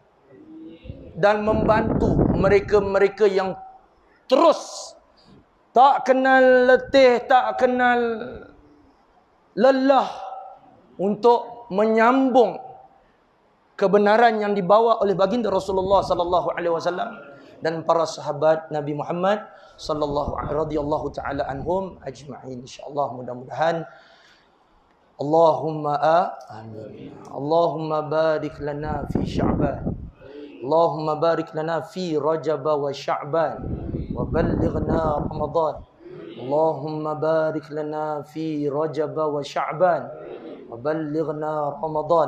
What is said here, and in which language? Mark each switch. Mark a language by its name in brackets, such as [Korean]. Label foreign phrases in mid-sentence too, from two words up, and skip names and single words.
[Malay] Dan membantu mereka-mereka yang terus tak kenal letih, tak kenal lelah untuk menyambung kebenaran yang dibawa oleh baginda Rasulullah [Arabic] صلى الله عليه وسلم [Malay] dan para sahabat Nabi Muhammad [Arabic] صلى الله رضي الله تعالى عنهم أجمعين. [Malay] Insyaallah mudah-mudahan [Arabic] اللهم آمين. اللهم بارك لنا في شعبان اللهم بارك لنا في رجب وشعبان وبلغنا رمضان. اللهم بارك لنا في رجب وشعبان وبلغنا رمضان.